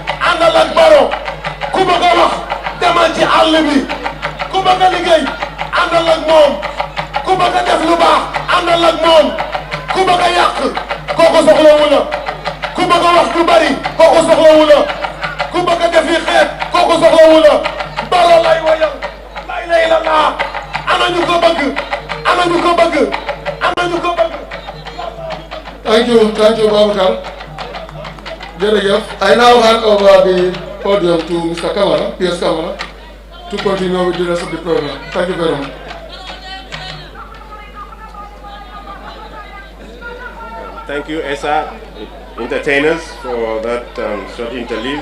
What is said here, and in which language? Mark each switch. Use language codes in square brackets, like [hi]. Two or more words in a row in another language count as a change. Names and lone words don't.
[wo] àll bi ku bëgg a liggéey àndal àndal ak moom ku bëgg a def lu baax àndal ak moom ku bëgg a yàq kooku soxlawu la ku bëgg a wax lu bari kooku soxlawu la ku bëgg a def yi xeet kooku soxlawu la Baro lay wayal lay lay la laa ana ñu ko bëgg ana ñu ko bëgg ana ñu ko bëgg. [en] Thank you Babacar. Jërëjëf. I now hand over the podium to Mr. Kamara, PS Kamara, to continue with the rest of the program. Thank you very much. Thank you, ESA entertainers, for that short interlude.